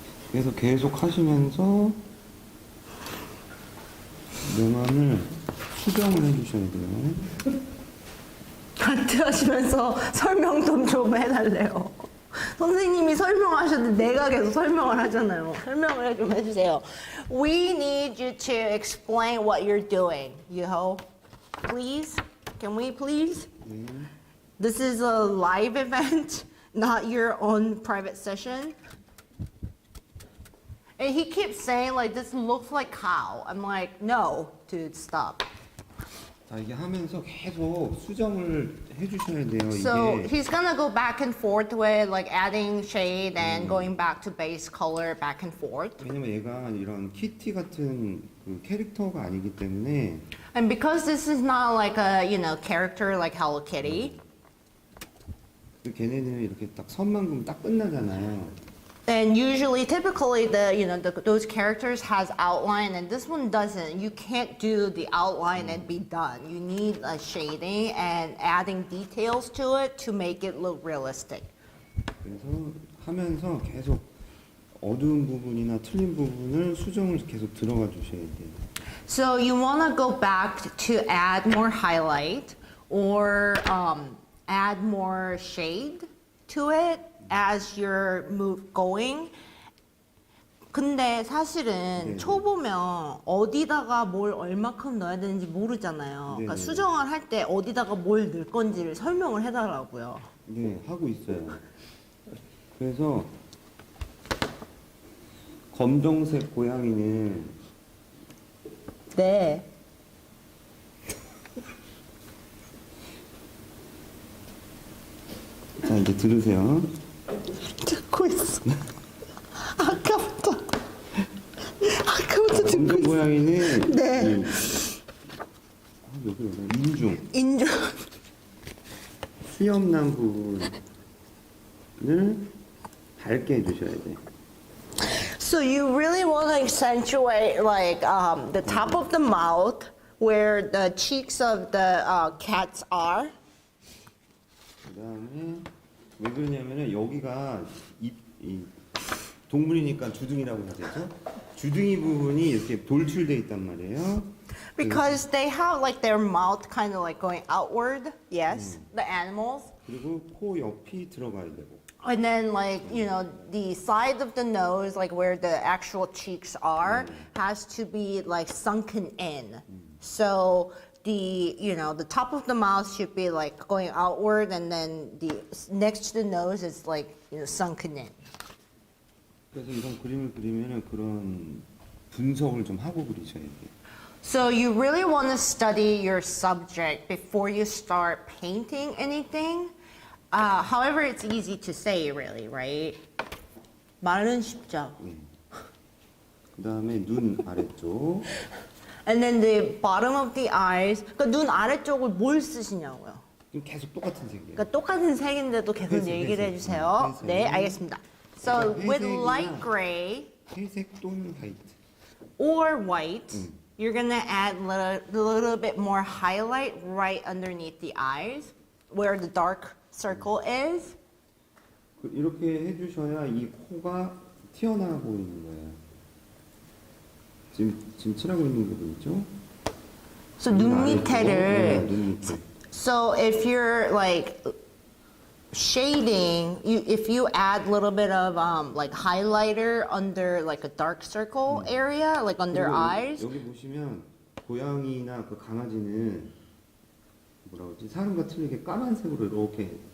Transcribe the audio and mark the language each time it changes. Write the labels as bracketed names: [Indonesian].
[Korean] 그래서 계속 하시면서 명암을 수정을 해주셔야 돼요. 같이 하시면서 설명 좀 해달래요. 선생님이 설명하셨는데 내가 계속 설명을 하잖아요. 설명을 좀 해주세요. [English] We need you to explain what you're doing, Yuho. Please? Can we please? This is a live event, not your own private session. And he keeps saying like, this looks like cow. I'm like, no, dude, stop. [Korean] 자 이게 하면서 계속 수정을 해주셔야 돼요. [English] So [Korean] 이게 [English] he's gonna go back and forth with like adding shade and going back to base color back and forth. [Korean] 왜냐면 얘가 이런 키티 같은 그 캐릭터가 아니기 때문에 [English] And because this is not like a, you know, character like Hello Kitty, [Korean] 그 걔네들은 이렇게 딱 선만 그으면 딱 끝나잖아요. [English] and usually, typically, those characters has outline, and this one doesn't. You can't do the outline and be done. You need a shading and adding details to it to make it look realistic. [Korean] 그래서 하면서 계속 어두운 부분이나 틀린 부분을 수정을 계속 들어가 주셔야 돼요. [English] So you want to go back to add more highlight or add more shade to it as you're going. [Korean] 근데 사실은 네네. 초보면 어디다가 뭘 얼마큼 넣어야 되는지 모르잖아요. 그러니까 네네. 수정을 할 때 어디다가 뭘 넣을 건지를 설명을 해달라고요. 네, 하고 있어요. 그래서 검정색 고양이는 네. 자 이제 들으세요. 듣고 있어. 아까부터 듣고 검정 있어. 고양이는 네. 여기 인중 인중. 수염난 부분을 밝게 해주셔야 돼. [English] So you really want to accentuate like the top of the mouth where the cheeks of the cats are. [Korean] 그다음에 왜 그러냐면은 여기가 이 동물이니까 주둥이라고 해야 되죠? 주둥이 부분이 이렇게 돌출돼 있단 말이에요. [English] Because they have like their mouth kind of like going outward. Yes, the animals. [Korean] 그리고 코 옆이 들어가야 되고. [English] And then like, you know, the side of the nose, like where the actual cheeks are, has to be like sunken in. So the, you know, the top of the mouth should be like going outward and then the next to the nose is like, you know, sunken in. [Korean] 그래서 이런 그림을 그리면은 그런 분석을 좀 하고 그리셔야 돼요. [English] So you really want to study your subject before you start painting anything. However, it's easy to say, really, right? [Korean] 말은 쉽죠. 그다음에 눈 아래쪽. [English] And then the bottom of the eyes. [Korean] 그러니까 눈 아래쪽을 뭘 쓰시냐고요. 지금 계속 똑같은 색이에요. 그러니까 똑같은 색인데도 계속 회색, 얘기를 회색. 해주세요. 회색. 네, 알겠습니다. [English] So [Korean] 그러니까 [English] with [Korean] 회색이나 [English] light gray [Korean] 회색 또는 화이트. [English] or white, you're gonna add a little bit more highlight right underneath the eyes, where the dark circle is. [Korean] 이렇게 해주셔야 이 코가 튀어나와 보이는 거예요. 지금 칠하고 있는 부분 있죠? [English] So [Korean] 눈 아래쪽으로, 네, 밑에를. 눈 밑에. [English] So if you're like shading, if you add a little bit of like highlighter under like a dark circle area, like under [Korean] 그리고 [English] eyes. [Korean] 여기 보시면 고양이나 그 강아지는 뭐라 그러지? 사람과 틀리게 까만색으로 이렇게